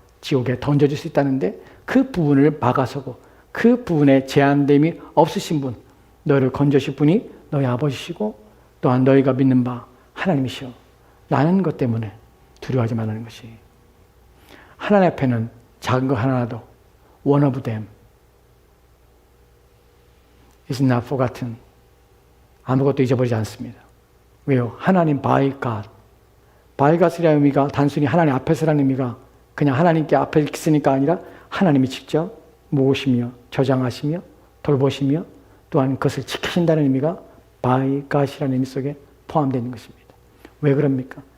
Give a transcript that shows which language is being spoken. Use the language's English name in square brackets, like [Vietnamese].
[Korean] 지옥에 던져줄 수 있다는데 그 부분을 막아서고 그 부분에 제한됨이 없으신 분, 너를 건져주실 분이 너희 아버지시고 또한 너희가 믿는 바 하나님이시오. 나는 것 때문에 두려워하지 말라는 것이. 하나님 앞에는 작은 거 하나라도 [English] one of them is not forgotten. [Korean] 아무것도 잊어버리지 않습니다. 왜요? 하나님 by God. by God이라는 의미가 단순히 하나님 앞에서라는 의미가 그냥 하나님께 앞에 있으니까 아니라 하나님이 직접 모으시며 저장하시며 돌보시며 또한 그것을 지키신다는 의미가 by God이라는 의미 속에 포함되어 있는 것입니다. 왜 그럽니까?